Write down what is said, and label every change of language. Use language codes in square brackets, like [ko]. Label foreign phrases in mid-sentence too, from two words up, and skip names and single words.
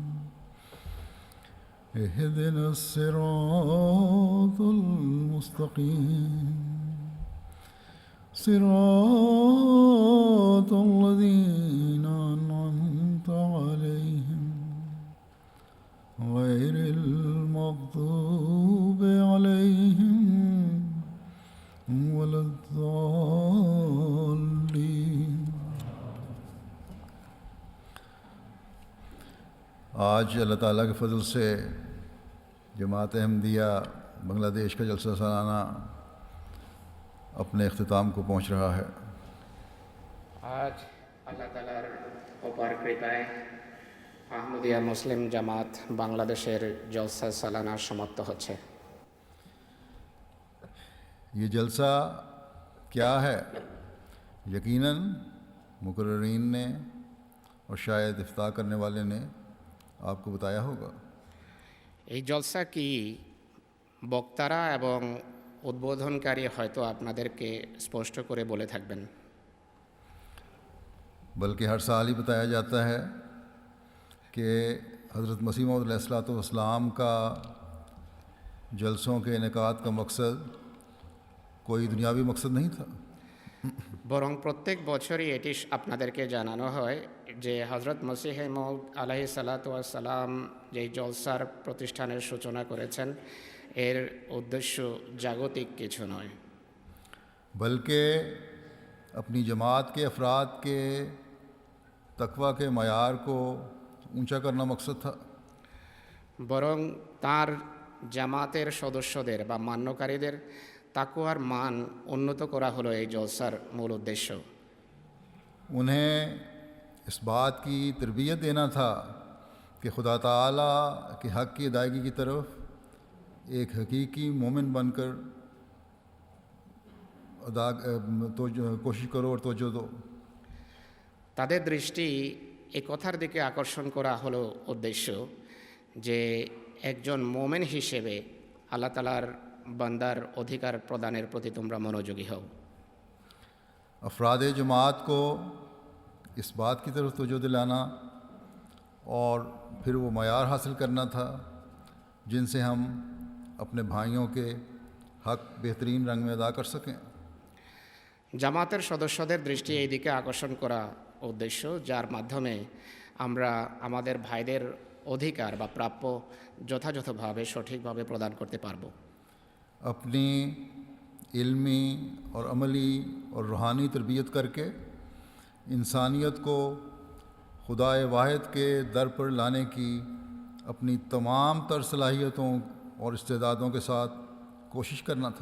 [ar] اهدنا الصراط المستقيم صراط الذين أنعمت عليهم غير المغضوب عليهم ولا الضالين. [ur] آج اللہ تعالیٰ کے فضل سے جماعت احمدیہ بنگلہ دیش کا جلسہ سالانہ اپنے اختتام کو پہنچ رہا ہے. [bn] আজ আল্লাহ তাআলার অপার কৃপায় আহমদিয়া মুসলিম জামাত বাংলাদেশের জলসা সালানা সমাপ্ত হচ্ছে। [ur] یہ جلسہ کیا ہے؟ یقیناً مقررین نے اور شاید افتتاح کرنے والے نے آپ کو بتایا ہوگا. [bn] এই জলসা কি বক্তারা এবং উদ্বোধনকারী হয়তো আপনাদেরকে স্পষ্ট করে বলে থাকবেন। [ur] بلکہ ہر سال ہی بتایا جاتا ہے کہ حضرت مسیح موعود [ar] علیہ الصلوۃ والسلام [ur] کا جلسوں کے انعقاد کا مقصد کوئی دنیاوی مقصد نہیں تھا، [bn] বরং প্রত্যেক বছরই এটি আপনাদেরকে জানানো হয় যে হযরত মসিহ মাউদ [ar] عليه الصلاة والسلام [bn] যেই জলসার প্রতিষ্ঠানের সূচনা করেছেন এর উদ্দেশ্য জাগতিক কিছু নয়, [ur] بلکہ اپنی جماعت کے افراد کے تقویٰ کے معیار کو اونچا کرنا مقصد تھا. [bn] বরং তার জামাতের সদস্যদের বা মান্যকারীদের তাকওয়ার মান উন্নত করা হলো এই জলসার মূল উদ্দেশ্য. [ur] انہیں اس بات کی تربیت دینا تھا کہ خدا تعالیٰ کے حق کی ادائیگی کی طرف ایک حقیقی مومن بن کر کوشش کرو اور توجہ دو. [bn] তাদের দৃষ্টি এই কথার দিকে আকর্ষণ করা হলো উদ্দেশ্য যে একজন মোমেন হিসেবে আল্লাহ তাআলার বান্দার অধিকার প্রদানের প্রতি তোমরা মনোযোগী হও। [ur] افراد جماعت کو اس بات کی طرف توجہ دلانا اور پھر وہ معیار حاصل کرنا تھا جن سے ہم اپنے بھائیوں کے حق بہترین رنگ میں ادا کر سکیں۔ [bn] জামাতের সদস্যদের দৃষ্টি এই দিকে আকর্ষণ করা উদ্দেশ্য যার মাধ্যমে আমরা আমাদের ভাইদের অধিকার বা প্রাপ্য যথাযথভাবে সঠিকভাবে প্রদান করতে পারব। [ur] اپنی علمی اور عملی اور روحانی تربیت کر کے انسانیت کو خدائے واحد کے در پر لانے کی اپنی تمام تر صلاحیتوں اور استعدادوں کے ساتھ کوشش کرنا تھا۔